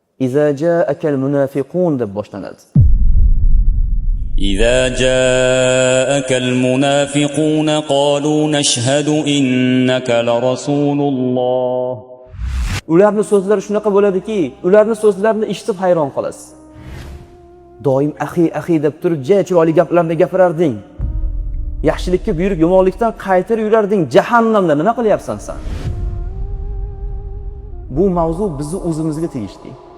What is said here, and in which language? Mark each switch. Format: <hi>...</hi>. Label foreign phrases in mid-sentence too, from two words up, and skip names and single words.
<ar>إذا جاءك المنافقون</ar> <uz>deb boshlanadi.</uz> <ar>إذا جاءك المنافقون قالوا نشهد إنك لرسول الله.</ar> <uz>Ularning so'zlari shunaqa bo'ladiki, ularning so'zlarini eshitib hayron qolasiz. Doim axi deb turib, chiroyli gaplarni gapirarding. Yaxshilikka buyurib, yomonlikdan qaytarib yurarding. Jahannamda nima qilyapsan sen? Bu mavzu bizni o'zimizga tegishli.</uz>